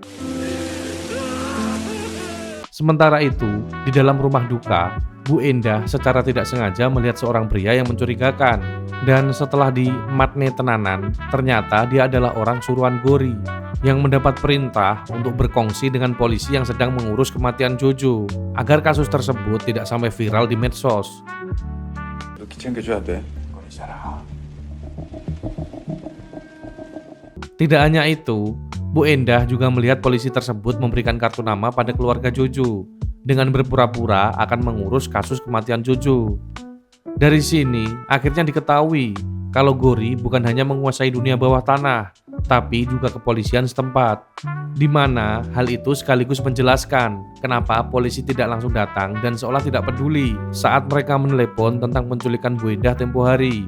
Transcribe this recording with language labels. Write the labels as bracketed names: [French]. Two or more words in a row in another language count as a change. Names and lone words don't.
[Indonesian] Sementara itu, di dalam rumah duka, Bu Endah secara tidak sengaja melihat seorang pria yang mencurigakan. Dan setelah [Javanese] dimatne tenanan, [Indonesian] ternyata dia adalah orang suruhan Gori yang mendapat perintah untuk berkongsi dengan polisi yang sedang mengurus kematian Jojo agar kasus tersebut tidak sampai viral di medsos. [Korean] 이렇게 챙겨줘야 돼. 거리잖아. [Indonesian] Tidak hanya itu, Bu Endah juga melihat polisi tersebut memberikan kartu nama pada keluarga Jojo dengan berpura-pura akan mengurus kasus kematian Jojo. Dari sini, akhirnya diketahui kalau Gori bukan hanya menguasai dunia bawah tanah, tapi juga kepolisian setempat, di mana hal itu sekaligus menjelaskan kenapa polisi tidak langsung datang dan seolah tidak peduli saat mereka menelepon tentang penculikan Bu Endah tempo hari.